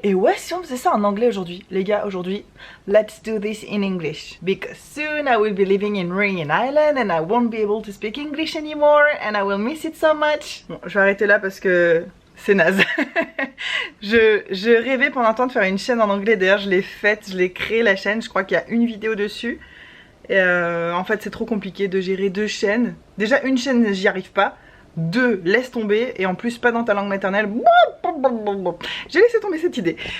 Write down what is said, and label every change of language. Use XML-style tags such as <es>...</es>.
<fr>Et ouais, si on faisait ça en anglais aujourd'hui, les gars, aujourd'hui,</fr> <en>let's do this in English. Because soon I will be living in Rain Island and I won't be able to speak English anymore and I will miss it so much.</en> <fr>Bon, je vais arrêter là parce que c'est naze. je rêvais pendant un temps de faire une chaîne en anglais, d'ailleurs je l'ai faite, je l'ai créé la chaîne, je crois qu'il y a une vidéo dessus. Et en fait c'est trop compliqué de gérer deux chaînes. Déjà une chaîne j'y arrive pas. Deux, laisse tomber, et en plus pas dans ta langue maternelle. J'ai laissé tomber cette idée.</fr>